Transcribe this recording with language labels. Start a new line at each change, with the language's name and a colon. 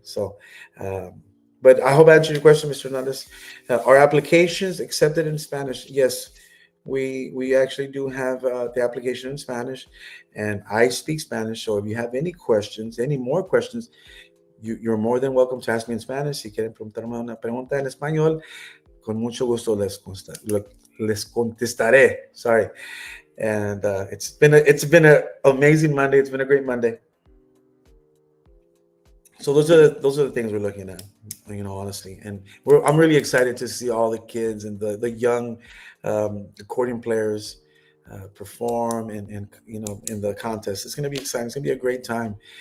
English: So, but I hope I answered your question, Mr. Hernandez. Are applications accepted in Spanish? Yes, we actually do have the application in Spanish, and I speak Spanish. So if you have any more questions, you're more than welcome to ask me in Spanish.
Spanish: Si quieren preguntarme una pregunta en español, con mucho gusto les contestaré.
English: Sorry. And it's been an amazing Monday. It's been a great Monday. So those are the things we're looking at, honestly, and I'm really excited to see all the kids and the young accordion players perform and in the contest. It's going to be exciting. It's going to be a great time.